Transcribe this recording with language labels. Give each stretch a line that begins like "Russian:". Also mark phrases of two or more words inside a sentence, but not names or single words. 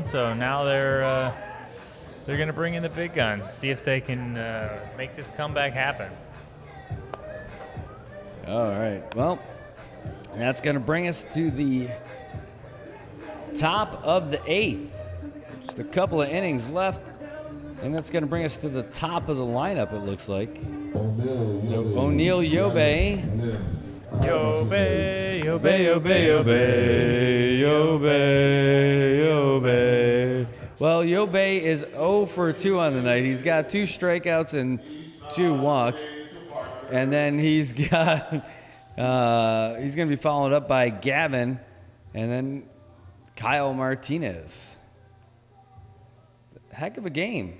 English: So now they're going to bring in the big guns, see if they can make this comeback happen. All right. Well, that's going to bring us to the top of the 8th. Just a couple of innings left. And that's going to bring us to the top of the lineup, it looks like. O'Neal Yobe. Yobe, Yobe, Yobe, Yobe, Yobe, Yobe. Well, Yobe is 0 for 2 on the night. He's got 2 strikeouts and 2 walks. And then he's got, he's going to be followed up by Gavin and then Kyle Martinez. Heck of a game.